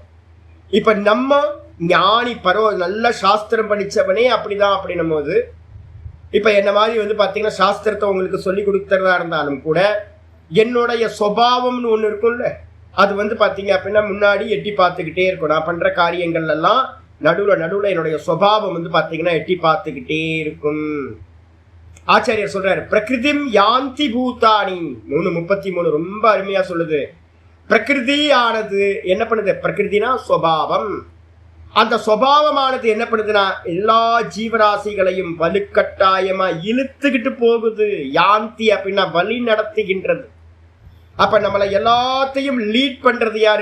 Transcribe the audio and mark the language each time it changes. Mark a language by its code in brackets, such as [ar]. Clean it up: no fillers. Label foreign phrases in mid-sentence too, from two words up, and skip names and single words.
[ta] இப்ப நம்ம ஞானி நல்ல சாஸ்திரம் படிச்சவனே அப்படிதான் அப்படின்னும் போது இப்ப என்ன மாதிரி பாத்தீங்கன்னா சாஸ்திரத்தை உங்களுக்கு சொல்லி கொடுக்கறதா இருந்தாலும் கூட என்னுடைய சுபாவம்னு ஒண்ணு இருக்கும்ல, அது பாத்தீங்க அப்படின்னா முன்னாடி எட்டி பார்த்துக்கிட்டே இருக்கும். நான் பண்ற காரியங்கள் எல்லாம் நடுவுல என்னுடைய சுபாவம் பாத்தீங்கன்னா எட்டி பார்த்துக்கிட்டே இருக்கும். ஆச்சாரியர் சொல்றாரு [sa] प्रकृतिं यान्ति भूतानि [ta] 3:33 ரொம்ப அருமையா சொல்லுது. பிரகிருதியானது என்ன பண்ணுது? பிரகிருதினா சுபாவம். அந்த சுபாவமானது என்ன பண்ணுதுன்னா எல்லா ஜீவராசிகளையும் வலுக்கட்டாயமா இழுத்துக்கிட்டு போகுது. யாந்தி அப்படின்னா வழி நடத்துகின்றது. அப்ப நம்மளை எல்லாத்தையும் லீட் பண்றது யாரு?